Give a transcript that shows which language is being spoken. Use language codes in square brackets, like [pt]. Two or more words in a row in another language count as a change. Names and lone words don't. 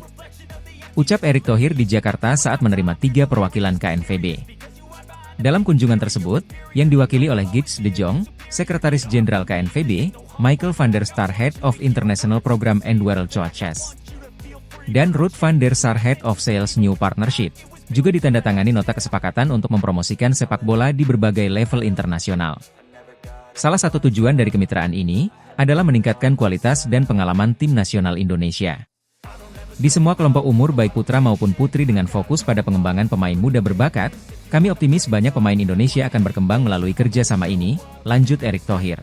[id] Ucap Erick Thohir di Jakarta saat menerima 3 perwakilan KNVB. Dalam kunjungan tersebut, yang diwakili oleh Gijs de Jong, Sekretaris Jenderal KNVB, Michael van der Star [en] Head of International Program and World Coaches, [id] dan Ruud van der Sar [en] Head of Sales New Partnership, [id] juga ditandatangani nota kesepakatan untuk mempromosikan sepak bola di berbagai level internasional. Salah satu tujuan dari kemitraan ini, adalah meningkatkan kualitas dan pengalaman tim nasional Indonesia. Di semua kelompok umur baik putra maupun putri dengan fokus pada pengembangan pemain muda berbakat, kami optimis banyak pemain Indonesia akan berkembang melalui kerja sama ini, lanjut Erick Thohir.